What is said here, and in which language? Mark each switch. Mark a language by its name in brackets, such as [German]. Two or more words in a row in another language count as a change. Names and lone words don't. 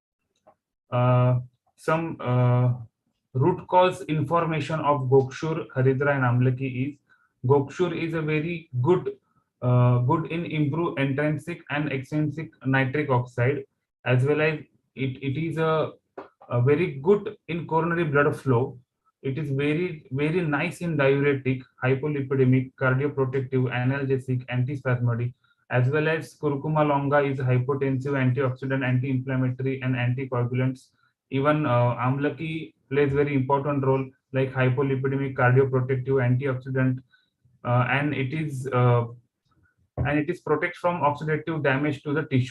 [English] Some root cause information of Gokshur, Haridra and Amlaki is Gokshur is a very good in improve intrinsic and extrinsic nitric oxide, as well as it is a very good in coronary blood flow. It is very nice in diuretic, hypolipidemic, cardioprotective, analgesic, antispasmodic, as well as curcuma longa is hypotensive, antioxidant, anti-inflammatory and anticoagulants. Even Amlaki plays very important role like hypolipidemic, cardioprotective, antioxidant, and it is protect from oxidative damage to the tissue.